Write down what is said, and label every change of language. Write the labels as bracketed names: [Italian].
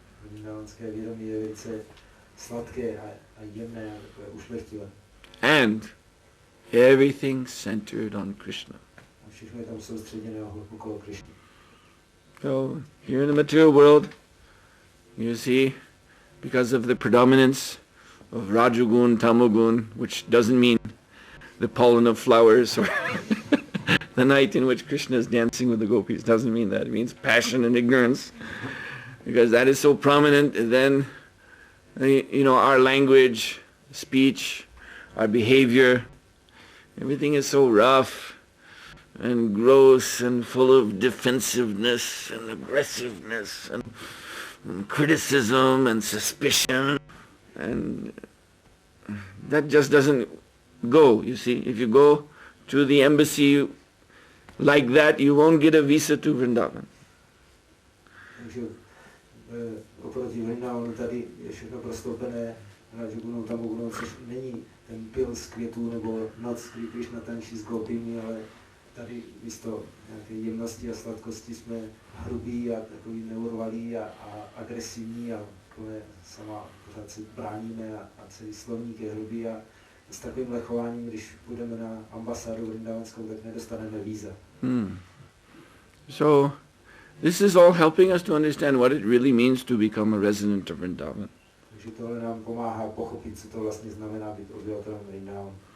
[Czech] Vrindavanské vědomí je velice sladké a jemné a takové ušlechtilé. [English] And everything centered on Krishna. [Czech] A všechno je tam soustředěné okolo Krišny. [English] So here in the material world, you see, because of the predominance of Rajagun, Tamogun, which doesn't mean the pollen of flowers or the night in which Krishna is dancing with the gopis, doesn't mean that. It means passion and ignorance, because that is so prominent. And then, our language, speech, our behavior, everything is so rough and gross and full of defensiveness and aggressiveness and criticism and suspicion, and that just doesn't go, you see. If you go to the embassy like that, you won't get a visa to Vrindavan. [Czech] Takže oproti Vrindavanu tady je všechno prostoupené Rajagunou, Tamogunou, což není ten pil z květů nebo noc, kdy Krišna tančí s gopimi, ale tady místo nějaké jemnosti a sladkosti jsme hrubí a takový neurvalí a agresivní a takové sama pořád se bráníme a celý slovník je hrubý a s takovým chováním, když půjdeme na ambasádu vrindavanskou, tak nedostaneme víza. [English] So this is all helping us to understand what it really means to become a resident of Vrindavan. [Czech] Takže tohle nám pomáhá pochopit, co to vlastně znamená být obyvatelem Vrindavanu.